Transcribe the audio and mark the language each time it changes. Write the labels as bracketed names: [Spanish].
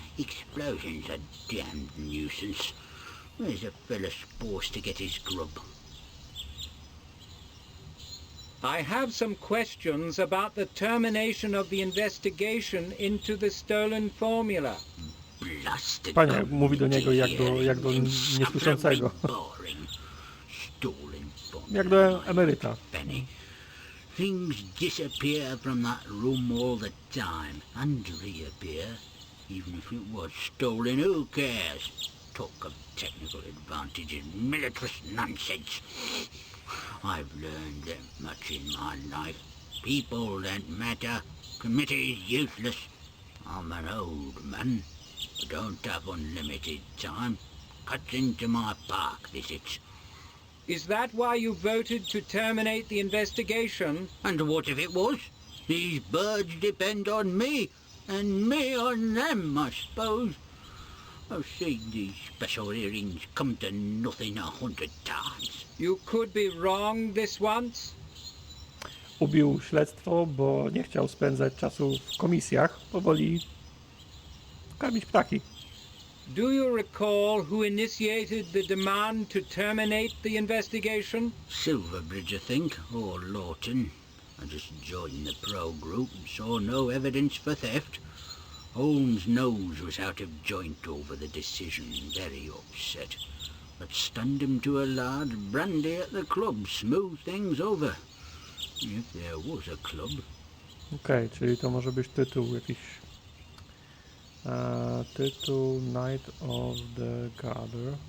[English] Explosions are damned nuisance. Where's a fella supposed to get his grub? I have some questions about the termination of the investigation into the stolen formula. Blasted [Polish] Panie, mówi do niego jak do niesłyszącego. [English] Boring. Stolen formula. [Polish] Jak do emeryta. [English] Penny. Things disappear from that room all the time and reappear. Even if it was stolen, who cares? Talk of technical advantages, militarist nonsense. I've learned that much in my life. People don't matter. Committee is useless. I'm an old man. I don't have unlimited time. Cuts into my park visits. Is that why you voted to terminate the investigation? And what if it was? These birds depend on me, and me on them, I suppose. I've seen these special hearings come to nothing 100 times. You could be wrong this once? [Polish] Ubił śledztwo, bo nie chciał spędzać czasu w komisjach. Powoli karmić ptaki. [English] Do you recall who initiated the demand to terminate the investigation? Silverbridge, I think, or Lawton. I just joined the pro group and saw no evidence for theft. Holmes' nose was out of joint over the decision, very upset. But stand him to a large brandy at the club, smooth things over. If there was a club. [Polish] Okej, czyli to może być tytuł jakiś. Tytuł Night of the Gather.